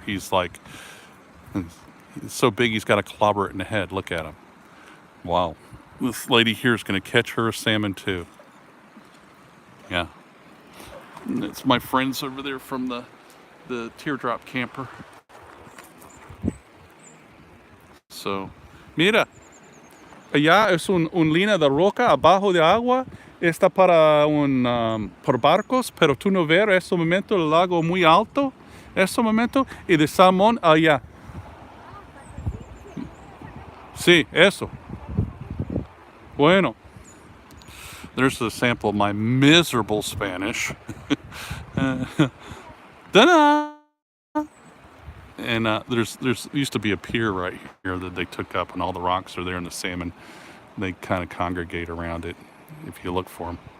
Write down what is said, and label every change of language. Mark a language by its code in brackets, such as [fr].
[en] He's like, he's so big he's got to clobber it in the head. Look at him. Wow. This lady here is going to catch her salmon too. Yeah. It's my friends over there from the teardrop camper. [es] So, mira, allá es un línea de roca abajo de agua. Está para por barcos, pero tú no ves ese momento el lago muy alto, ese momento, y de salmón allá. Sí, eso. [en] Bueno, there's a sample of my miserable Spanish. Ta-da! And there's used to be a pier right here that they took up, and all the rocks are there, and the salmon, they kind of congregate around it if you look for them.